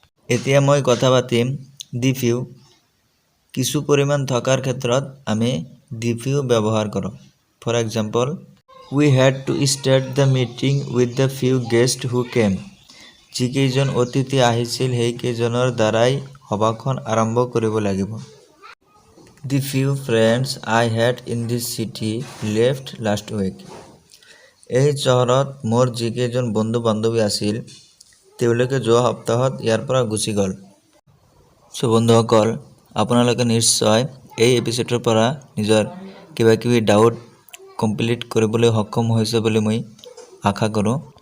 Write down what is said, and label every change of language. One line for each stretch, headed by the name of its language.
Assamese: এতিয়া মই কথা পাতিম দি ফিউ, কিছু পৰিমাণ থকাৰ ক্ষেত্ৰত আমি দি ফিউ ব্যৱহাৰ কৰোঁ।
English: For example, we had to start the meeting with the few guest who came.
Assamese: যিকেইজন অতিথি আহিছিল সেইকেইজনৰ দ্বাৰাই সভাখন আৰম্ভ কৰিব লাগিব।
English: The few friends I had in this city left last week.
Assamese: এই চহৰত মোৰ যিকেইজন বন্ধু বান্ধৱী আছিল তেওঁলোকে যোৱা সপ্তাহত ইয়াৰ পৰা গুচি গ'ল। সো বন্ধুসকল আপোনালোকে নিশ্চয় এই এপিসোডৰ পৰা নিজৰ কিবা ডাউট কমপ্লিট কৰিবলৈ সক্ষম হৈছে বুলি মই আশা কৰোঁ।